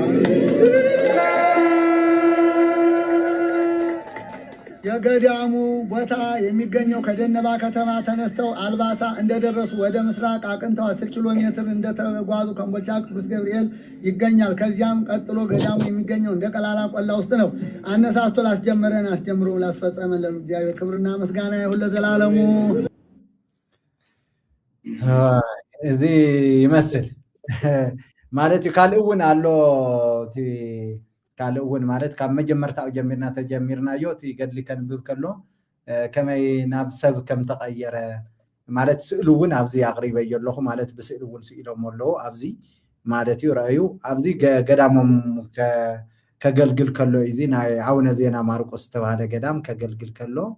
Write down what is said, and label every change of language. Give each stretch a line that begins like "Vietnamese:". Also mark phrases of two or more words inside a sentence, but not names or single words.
Amharic: የገዳሙ ቦታ የሚገኘው ከደነባ ከተማ ተነስተው አልባሳ እንደደረሱ ወደ ምስራቅ አቅንተው 10 ኪሎ ሜትር እንደተጓዙ ኮምቦልቻ ቅዱስ ገብርኤል ይገኛል። ከዚያም ቀጥሎ ገዳሙ የሚገኘው እንደ ቀላላ ቆላ ውስጥ ነው። አነሳስቶ ላስጀመረን አስጀምሮ ላስፈጸመን ለእግዚአብሔር ክብርና ምስጋና ይሁን ለዘላለሙ።
Tigrinya: እዚ ይመስል ማለት ካልእውን አሎ ካልእውን ማለት ካብ መጀመርታው ጀሚርና ተጀሚርናዮ እቲ ገድሊ ከንብብ ከሎ ከመይ ናብ ሰብ ከም ተቀየረ ማለት ስእሉውን ኣብዚ አቅሪበዮ ኣለኹ ማለት ብስእሉውን ስኢሎም ኣለዎ ኣብዚ ማለት እዩ ረአዩ ኣብዚ ገዳሞም ከገልግል ከሎ እዚ ናይ አቡነ ዜና ማርቆስ ተባሃለ ገዳም ከገልግል ከሎ